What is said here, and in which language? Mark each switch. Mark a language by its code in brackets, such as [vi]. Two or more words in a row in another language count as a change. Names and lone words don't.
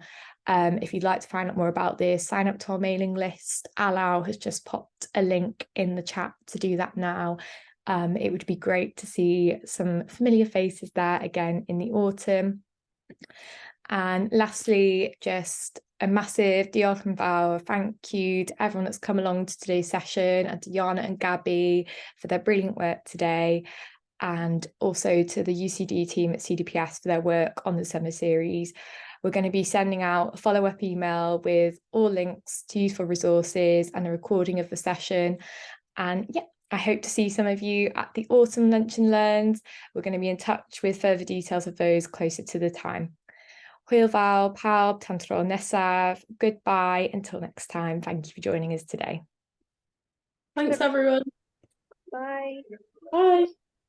[en] If you'd like to find out more about this, sign up to our mailing list. Alau has just popped a link in the chat to do that now. It would be great to see some familiar faces there again in the autumn. And lastly, just a massive [cy] diolch yn fawr, [en] thank you to everyone that's come along to today's session, and to Yana and Gabby for their brilliant work today, and also to the UCD team at CDPS for their work on the summer series. We're going to be sending out a follow-up email with all links to useful resources and a recording of the session. And yeah, I hope to see some of you at the autumn Lunch and Learns. We're going to be in touch with further details of those closer to the time. [cy] Hwyl fawr pawb, tan tro nesaf. [en] Goodbye until next time. Thank you for joining us today. Thanks everyone. Bye. Bye.